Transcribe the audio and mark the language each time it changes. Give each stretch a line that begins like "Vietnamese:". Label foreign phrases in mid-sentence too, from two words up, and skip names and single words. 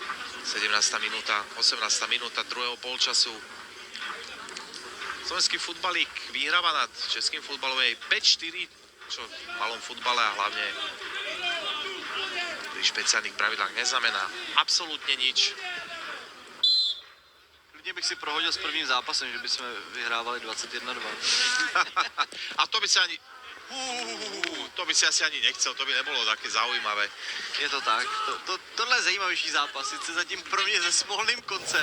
Slovak: minúta, 18. minúta druhého polčasu. slovenský futbalík vyhráva nad českým futbalom je 5-4, čo v malom futbale a hlavne pri špeciálnych pravidlách neznamená absolútne nič.
Czech: Klidně bych si prohodil s prvním zápasem, že bychom vyhrávali 21-2.
Slovak: A to by si ani... to by si asi ani nechcel, to by nebolo také zaujímavé. Je to tak.
Czech: Tohle je zajímavější zápas, sice zatím pro mě se smolným koncem.